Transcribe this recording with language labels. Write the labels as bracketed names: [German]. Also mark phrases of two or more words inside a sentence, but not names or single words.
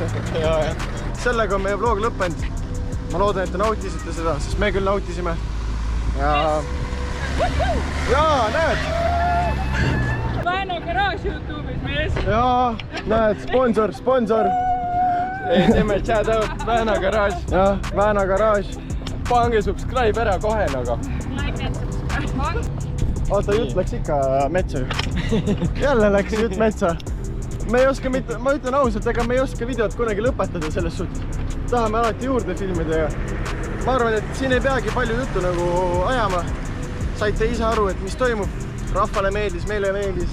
[Estonian] Sellega on meie vlog lõppenud. Ma loodan, et te nautisite seda, sest me küll nautisime. Ja näed! Väno garaaž YouTube'is mees. Jaa, näed, sponsor. Teeme [English] shout out [Estonian] Väna garaaž. Jah, Väna garaaž. Pange subscribe ära kohe nagu. [English] Like and subscribe. [Estonian] Oota, jutt läks ikka metsa ju. Jälle läks jutt metsa. Me ei oska mitte, ma ütlen ausalt, ega me ei oska videot kunagi lõpetada selles suhtes. Tahame alati juurde filmida ja ma arvan, et siin ei peagi palju juttu nagu ajama. Saite ise aru, et mis toimub. Rahvale meeldis, meile meeldis.